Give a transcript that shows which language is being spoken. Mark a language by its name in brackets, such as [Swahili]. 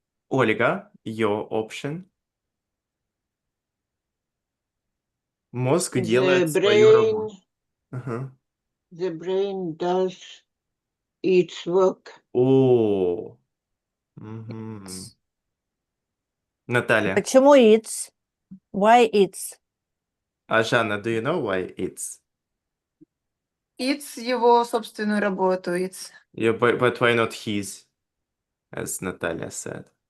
[English] Ольга, your option. [Russian] Мозг делает свою работу. Ага. [English] The brain does its work. О, мгм. Наталья, [Russian] Почему [English] it's? Why it's? а Жанна, do you know why it's? It's [Russian] его собственную работу. [English] It's Yeah, but why not his, as Natalia said?